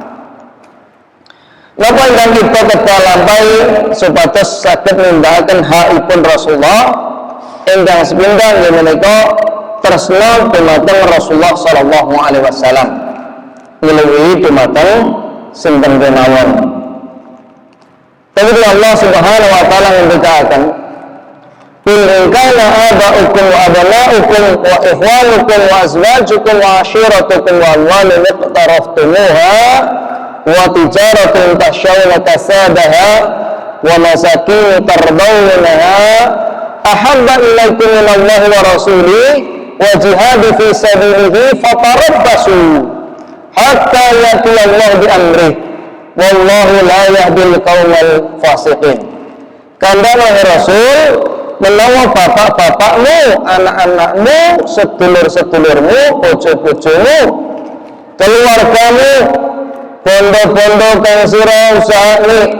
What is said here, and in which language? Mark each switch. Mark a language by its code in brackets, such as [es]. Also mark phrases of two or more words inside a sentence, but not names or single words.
[jv] Napa ingkang kita kedah lampahi supados saged nindakaken hakipun Rasulullah ingkang sepindhah inggih menika tresna dumateng Rasulullah [ar] صلى الله عليه وسلم [jv] ngluwihi dumateng sinten kemawon. Tapi Allah [ar] سبحانه وتعالى [jv] ngendikaken [ar] قل إن كان آباؤكم و أبناؤكم وإخوانكم وأزواجكم وعشيرتكم وأموال اقترفتموها وتجارة تخشون كسادها ومساكن ترضونها أحب إليكم من الله ورسوله وجهاد في سبيله فتربصوا حتى يأتي الله بأمره والله لا يهدي القوم الفاسقين. [jv] Kandhane Rasul, menawa bapak-bapakmu, anak-anakmu, sedulur-sedulurmu, bojo-bojomu, keluargamu, bondo-bondo kang sira usahane,